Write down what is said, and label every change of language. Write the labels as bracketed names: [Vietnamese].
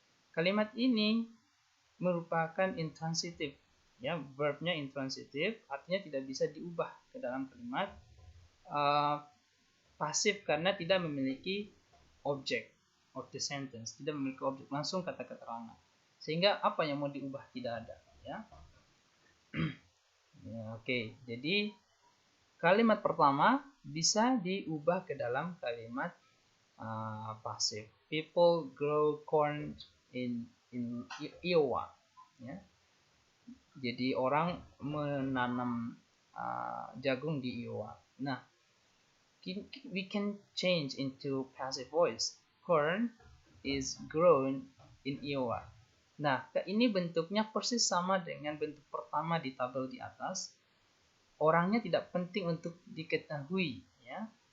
[Indonesian] Kalimat ini merupakan intransitif, ya, verbnya intransitif, artinya tidak bisa diubah ke dalam kalimat pasif karena tidak memiliki objek [English] of the sentence, [Indonesian] tidak memiliki objek langsung kata keterangan, sehingga apa yang mau diubah tidak ada, ya. Ya, oke. Jadi kalimat pertama bisa diubah ke dalam kalimat pasif. [English] People grow corn in Iowa, ya. [Indonesian] Jadi orang menanam jagung di Iowa. [English] Nah, we can change into passive voice. Corn is grown in Iowa. [Indonesian] Nah, ini bentuknya persis sama dengan bentuk pertama di tabel di atas. Orangnya tidak penting untuk diketahui, ya.